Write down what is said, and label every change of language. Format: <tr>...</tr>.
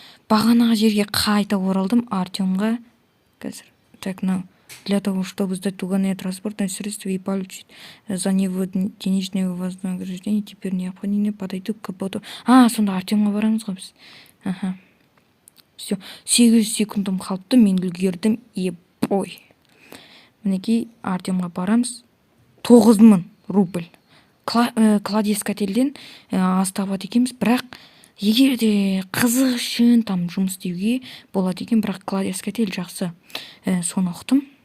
<kk>Бағанаға жерге қайта оралдым Артемға. Қазір.</kk> <ru>Так, для того, чтобы сдать угонное транспортное средство и получить за него денежное вознаграждение, теперь необходимо подойти к капоту.</ru> <kk>Сонда Артемға барамыз ғой біз. Все. 8 секундым қалыпты, мен үлгердім. Ой. Мінекей Артемға барамыз. 9000 рубль. Кладескательден астабады екенбіз, бірақ егер де қызық үшін там жұмыс істеуге болады екен, бірақ кладескатель жақсы. Соны ұқтым.</kk>